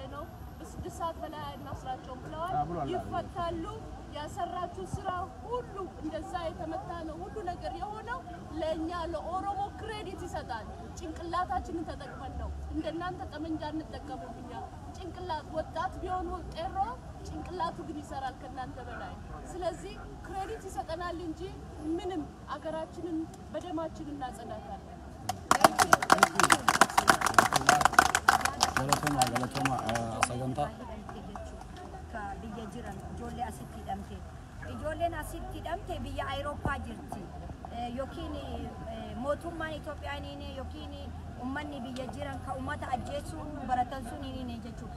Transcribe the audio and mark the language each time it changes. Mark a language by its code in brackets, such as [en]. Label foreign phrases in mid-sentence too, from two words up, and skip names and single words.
[am] ነው በ6 ሰዓት በላይ እናስራቸውም ብለዋል ይፈታሉ ያሰራችሁ ስራ ሁሉ እንደዛ የተመታ ነው ሁሉ ነገር የሆነው ለኛ ለኦሮሞ ክሬዲት ይሰጣል ጭንቅላታችንን ተጠቅመን ነው እንደናንተ ጠመንጃ እንጠቀምብኛ ጭንቅላት ወጣት ቢሆን ቄሮ ጭንቅላቱ ግን ይሰራል ከናንተ በላይ ስለዚህ ክሬዲት ይሰጠናል እንጂ ምንም አገራችንን በደማችን እናጸዳታለን [om] galatoma sagantaa. Ka biyya jiran ijoollee asitti hidhamte. Ijoolleen asitti hidhamte biyya Awurooppaa jirti. Yookiin mootummaan Itoophiyaa yookiin ummanni biyya jiran ka ummata ajjeesuu baratan sun hin jechuudha.